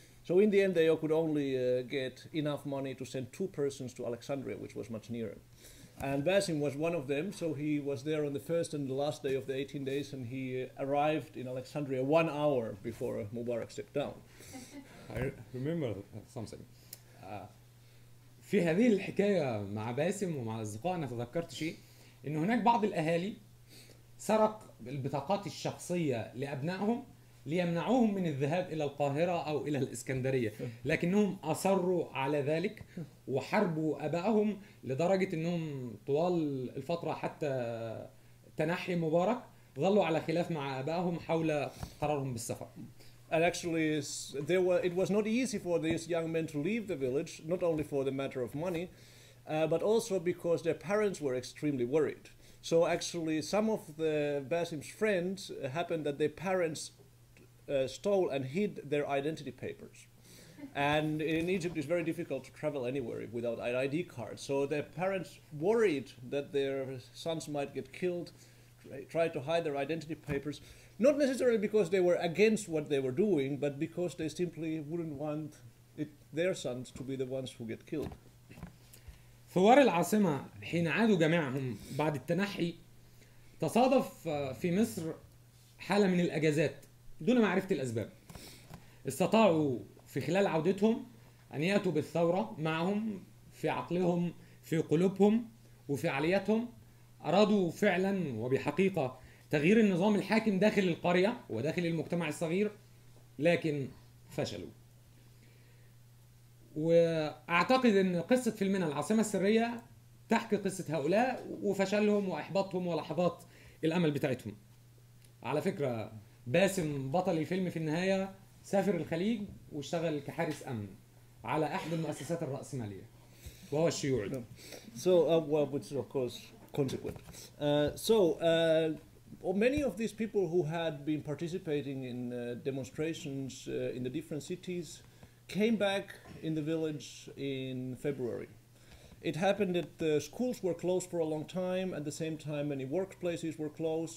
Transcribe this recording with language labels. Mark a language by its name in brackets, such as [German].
[English] So in the end, they could only get enough money to send 2 persons to Alexandria, which was much nearer. And Basim was one of them, so he was there on the first and the last day of the 18 days, and he arrived in Alexandria 1 hour before Mubarak stepped down. I remember something. [Arabic] في هذه الحكاية مع باسم ومع أصدقائنا تذكرت شيء، إن هناك بعض الأهالي سرق البطاقات الشخصية لأبنائهم ليمنعوهم من الذهاب إلى القاهرة أو إلى الإسكندرية، لكنهم أصروا على ذلك وحاربوا أبائهم لدرجة أنهم طوال الفترة حتى تنحي مبارك ظلوا على خلاف مع أبائهم حول قرارهم بالسفر. [English] And actually, it was not easy for these young men to leave the village, not only for the matter of money, but also because their parents were extremely worried. So actually, some of the Basim's friends happened that their parents stole and hid their identity papers. And in Egypt, it's very difficult to travel anywhere without an ID card. So their parents worried that their sons might get killed, tried to hide their identity papers. Not necessarily because they were against what they were doing, but because they simply wouldn't want their sons to be the ones who get killed. [Arabic] ثوار العاصمة حين عادوا جميعهم بعد التنحي تصادف في مصر حالة من الأجازات دون معرفة الأسباب. استطاعوا في خلال عودتهم أن يأتوا بالثورة معهم في عقلهم في قلوبهم وفي عقلياتهم. أرادوا فعلا وبحقيقة تغيير النظام الحاكم داخل القرية وداخل المجتمع الصغير، لكن فشلوا. وأعتقد أن قصة فيلمنا العاصمة السرية تحكي قصة هؤلاء وفشلهم وإحباطهم ولحظات الأمل بتاعتهم. على فكرة باسم بطل الفيلم في النهاية سافر الخليج واشتغل كحارس أمن على أحد المؤسسات الرأسمالية وهو الشيوعي. [English] Well, which is of course consequent. Many of these people who had been participating in demonstrations in the different cities came back in the village in February. It happened that the schools were closed for a long time. At the same time, many workplaces were closed.